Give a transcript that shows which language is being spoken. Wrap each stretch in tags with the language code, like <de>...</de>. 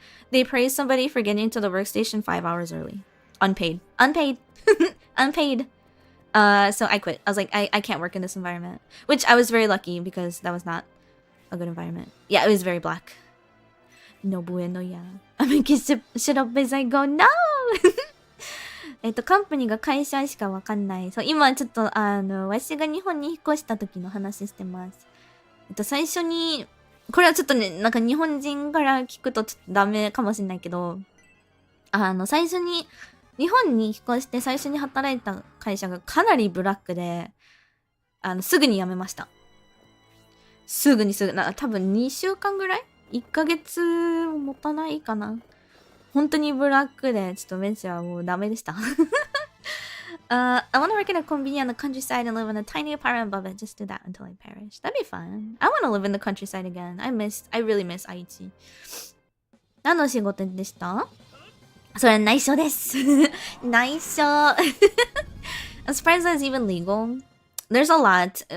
<en>They praised somebody for getting to the workstation 5 hours early. Unpaid. Unpaid. So I quit. I was like, I can't work in this environment. Which I was very lucky because that was not a good environment. Yeah, it was very black.</en> <es>No bueno,</es> <en>yeah. I'm gonna get shut up as I go. No!</en> <ja>カンパニーが会社しかわかんない。そう、今ちょっとわしが日本に引っ越した時の話してます。最初に、これはちょっとね、なんか日本人から聞くとちょっとダメかもしれないけど、最初に、日本に引っ越して最初に働いた会社がかなりブラックで、すぐに辞めました。すぐ、多分2週間ぐらい ?1 ヶ月持たないかな。本当にブラックで、ちょっとメンチはもうダメでした。</ja> <en>I want to work in a convenience on the countryside and live in a tiny apartment above it. Just do that until I perish. That'd be fun. I want to live in the countryside again. I really miss 愛知。</en> <ja>何の仕事でした？それ内緒です。内緒。</ja> <en>I'm surprised that's even legal. There's a lot.</en>